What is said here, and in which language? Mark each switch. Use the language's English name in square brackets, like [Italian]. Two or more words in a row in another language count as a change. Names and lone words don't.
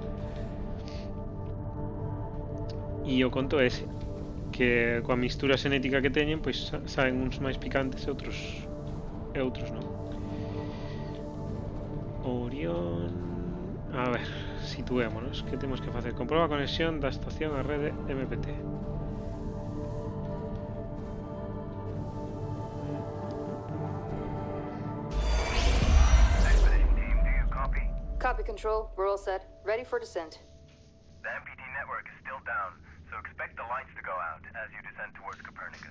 [Galician] E o conto é ese, que coa mistura xenética que teñen, pois saen uns máis picantes e outros non. Orión... A ver, situémonos. Que temos que facer? Comproba a conexión da estación á rede MPT. [English] Expedition team, do you copy? Copy, Control. We're all set. Ready for descent. The MPT network is still down, so expect the lights to go out as you descend towards Copernicus.